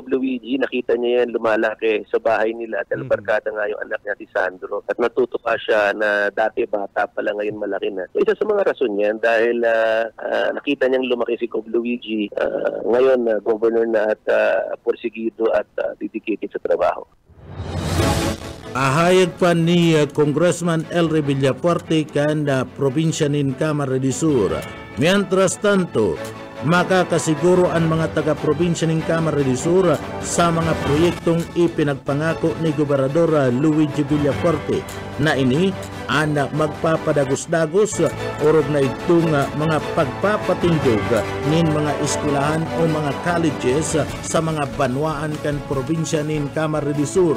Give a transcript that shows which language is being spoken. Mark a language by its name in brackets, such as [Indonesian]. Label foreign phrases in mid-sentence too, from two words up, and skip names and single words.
[Filipino] Luigi, nakita niya yan lumalaki sa bahay nila dahil barkada nga yung anak niya si Sandro at natutuwa siya na dati bata pala ngayon malaki na. So, isa sa mga rason yan dahil nakita niyang lumaki si Gov. Luigi ngayon governor na at porsigido at dedicated sa trabaho. [Bikol] Ahayag pa ni Congressman Elry Villafuerte kan probinsya nin Camarines Sur. [Spanish] Mientras tanto, [Bikol] makakasiguro ang mga taga-probinsya ng Camarines Sur sa mga proyektong ipinagpangako ni Gobernador Luigi Villafuerte na ini ang magpapadagos-dagos orog na itong mga pagpapatindog nin mga eskwelahan o mga colleges sa mga banwaan kan probinsya nin Camarines Sur.